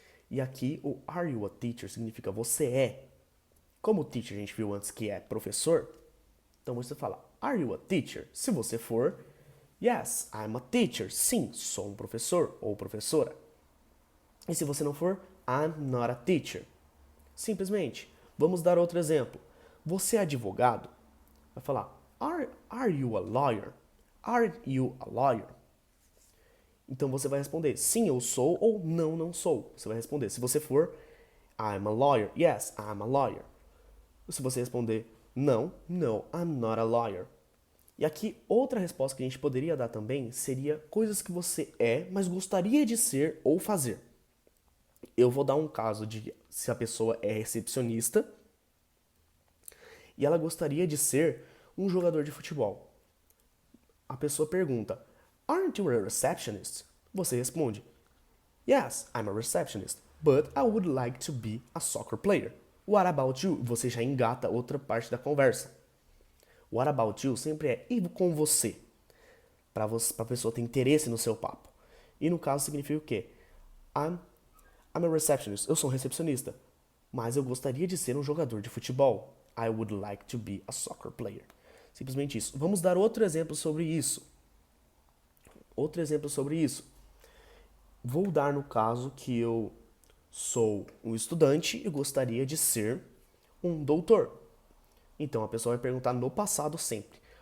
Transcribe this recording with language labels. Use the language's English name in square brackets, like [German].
[Portuguese] E aqui o are you a teacher significa você é. Como o teacher a gente viu antes que é professor, então você fala [English] are you a teacher? [Portuguese] Se você for, [English] yes, I'm a teacher. [Portuguese] Sim, sou um professor ou professora. E se você não for, [English] I'm not a teacher. [Portuguese] Simplesmente. Vamos dar outro exemplo. Você é advogado? Vai falar [English] are you a lawyer? Aren't you a lawyer? [Portuguese] Então você vai responder sim, eu sou ou não, não sou. Você vai responder. Se você for, [English] I'm a lawyer. Yes, I'm a lawyer. [Portuguese] Se você responder não, [English] no, I'm not a lawyer. [Portuguese] E aqui outra resposta que a gente poderia dar também seria coisas que você é, mas gostaria de ser ou fazer. Eu vou dar um caso de se a pessoa é recepcionista e ela gostaria de ser um jogador de futebol. A pessoa pergunta, [English] aren't you a receptionist? [Portuguese] Você responde, [English] yes, I'm a receptionist, but I would like to be a soccer player. What about you? [Portuguese] Você já engata outra parte da conversa. [English] What about you [Portuguese] sempre é e com você, para a pessoa ter interesse no seu papo. E no caso significa o quê? [English] I'm a receptionist. [Portuguese] Eu sou um recepcionista, mas eu gostaria de ser um jogador de futebol. [English] I would like to be a soccer player. [Portuguese] Simplesmente isso. Vamos dar outro exemplo sobre isso. Outro exemplo sobre isso. Vou dar no caso que eu sou um estudante e gostaria de ser um doutor. Então a pessoa vai perguntar no passado sempre.